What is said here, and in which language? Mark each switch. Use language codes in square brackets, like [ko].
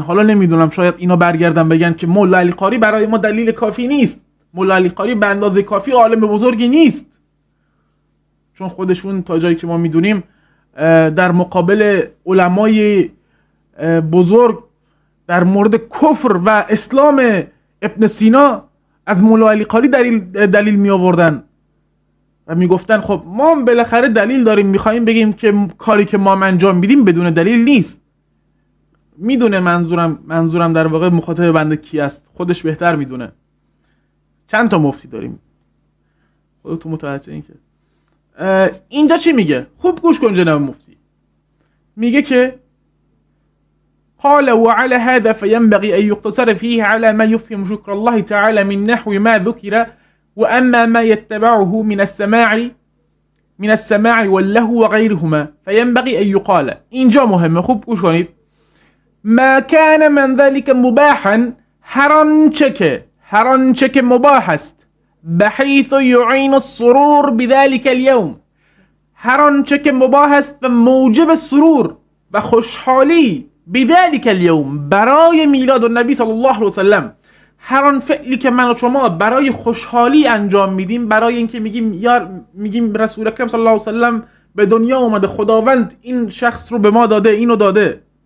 [fa] حالا نمیدونم شاید اینا برگردن بگن که مولا علی قاری برای ما دلیل کافی نیست، مولا علی قاری به اندازه کافی عالم بزرگی نیست، چون خودشون تا جایی که ما میدونیم در مقابل علمای بزرگ در مورد کفر و اسلام ابن سینا از مولا علی قاری دلیل می آوردن و میگفتن خب ما بالاخره دلیل داریم، میخوایم بگیم که کاری که ما انجام میدیم بدون دلیل نیست. میدونه منظورم در واقع مخاطب بنده کی است، خودش بهتر میدونه. چند تا مفتی داریم، خودتون متوجه این که اینجا چی میگه. خوب گوش کن جناب مفتی. میگه که [ar] قال وعلى هذا فينبغي أن يقتصر فيه على ما يفهم شكر الله تعالى من نحو ما ذكر، وأما ما يتبعه من السماع واللهو وغيرهما فينبغي أن يقال. [fa] اینجا مهمه، خوب گوش کنید. [ar] ما كان من ذلك مباحا، [fa] هر آنچه که مباح است، [ar] بحيث يعين السرور بذلك اليوم، [fa] هر آنچه که مباح است و موجب سرور و خوشحالی [ar] بذلك اليوم [fa] برای میلاد النبی صلی الله علیه وسلم، هر آن فعلی که من و شما برای خوشحالی انجام میدیم، برای اینکه میگیم رسول اکرم صلی الله علیه وسلم به دنیا اومده، خداوند این شخص رو به ما داده، اینو داده،